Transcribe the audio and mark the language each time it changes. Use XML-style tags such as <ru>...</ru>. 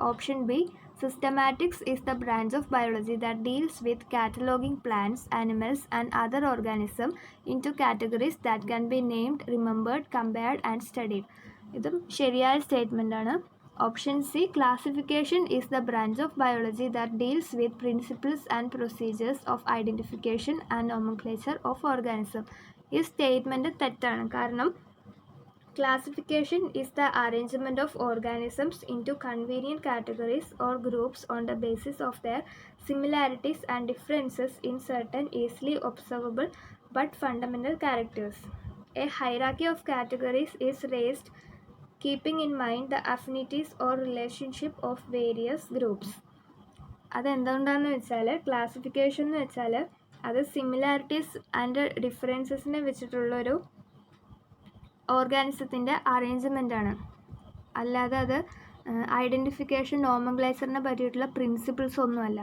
<en>Option B, systematics is the branch of biology that deals with cataloguing plants, animals and other organism into categories that can be named, remembered, compared and studied.</en> <ml>ഇതും ശരിയായ statement ആണ്.</ml> <en>Option C, classification is the branch of biology that deals with principles and procedures of identification and nomenclature of organism.</en> <ml>ഈ statement തെറ്റാണ്.</ml> <en>കാരണം classification is the arrangement of organisms into convenient categories or groups on the basis of their similarities and differences in certain easily observable but fundamental characters. A hierarchy of categories is raised keeping in mind the affinities or relationship of various groups.</en> <ml>അതെന്തുകൊണ്ടാണെന്ന് വെച്ചാൽ classification എന്ന് വെച്ചാൽ അത് similarities and ഡിഫറൻസസിനെ വെച്ചിട്ടുള്ളൊരു ഓർഗാനിസത്തിൻ്റെ അറേഞ്ച്മെൻ്റാണ്. അല്ലാതെ അത് identification, നോമൻക്ലേച്ചറിനെ പറ്റിയിട്ടുള്ള principles ഒന്നുമല്ല.</ml>